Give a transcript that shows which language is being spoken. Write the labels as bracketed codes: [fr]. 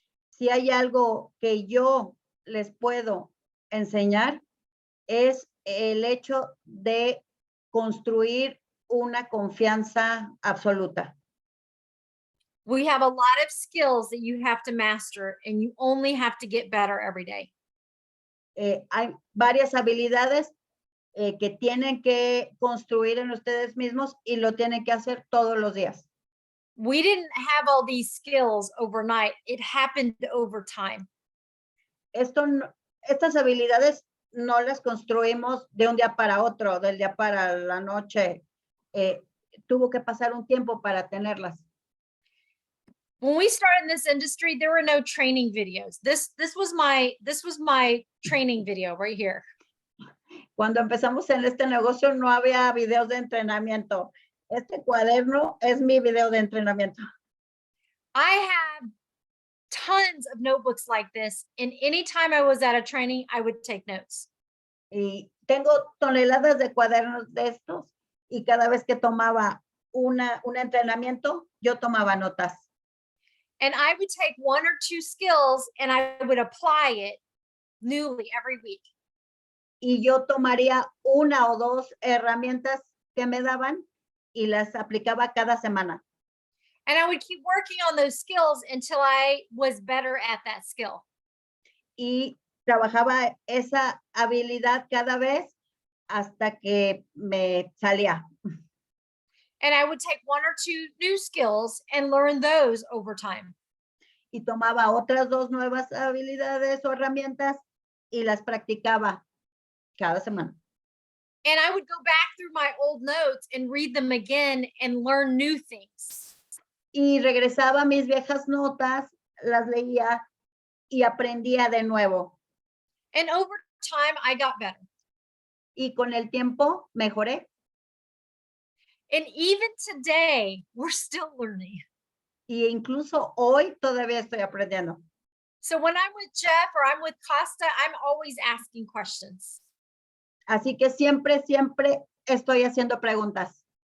[es] Si hay algo que yo les puedo enseñar, es el hecho de construir una confianza absoluta. [en] We have a lot of skills that you have to master, and you only have to get better every day. [es] Hay varias habilidades que tienen que construir en ustedes mismos y lo tienen que hacer todos los días. [en] We didn't have all these skills overnight. It happened over time. [es] Estas habilidades no las construimos de un día para otro, del día para la noche. Tuvo que pasar un tiempo para tenerlas. [en] When we started in this industry, there were no training videos. This was my training video right here. [es] Cuando empezamos en este negocio no había videos de entrenamiento. Este cuaderno es mi video de entrenamiento. [en] I have tons of notebooks like this, and anytime I was at a training, I would take notes. [es] Y tengo toneladas de cuadernos de estos y cada vez que tomaba un entrenamiento, yo tomaba notas. [en] And I would take one or two skills and I would apply it newly every week. [es] Y yo tomaría una o dos herramientas que me daban y las aplicaba cada semana. [en] And I would keep working on those skills until I was better at that skill. [es] Y trabajaba esa habilidad cada vez hasta que me salía. [en] And I would take one or two new skills and learn those over time. [es] Y tomaba otras dos nuevas habilidades o herramientas y las practicaba cada semana. [en] And I would go back through my old notes and read them again and learn new things. [es] Y regresaba a mis viejas notas, las leía y aprendía de nuevo. [en] And over time, I got better. [es] Y con el tiempo mejoré. [en] And even today, we're still learning. [es] Y incluso hoy todavía estoy aprendiendo. [en] So when I'm with Jeff or I'm with Costa, I'm always asking questions. [es] Así que siempre estoy haciendo preguntas.